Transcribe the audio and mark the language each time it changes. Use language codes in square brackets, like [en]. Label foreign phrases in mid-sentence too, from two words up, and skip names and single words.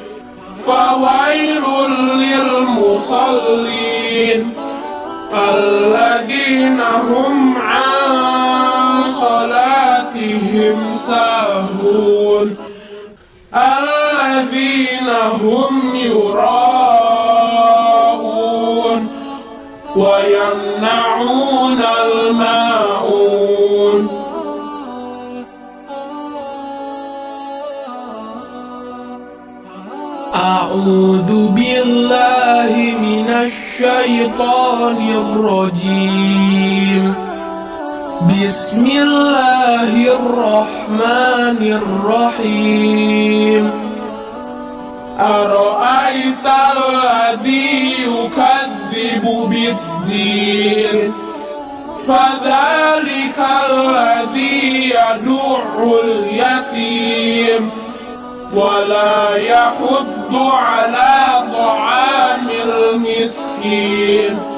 [ar] فويل للمصلين الذين هم عن صلاتهم ساهون الذين هم يراءون ويمنعون الماعون. أعوذ بالله من الشيطان الرجيم. بسم الله الرحمن الرحيم. أرأيت الذي يكذب بالدين فذلك الذي يدع اليتيم ولا يحض على طعام المسكين.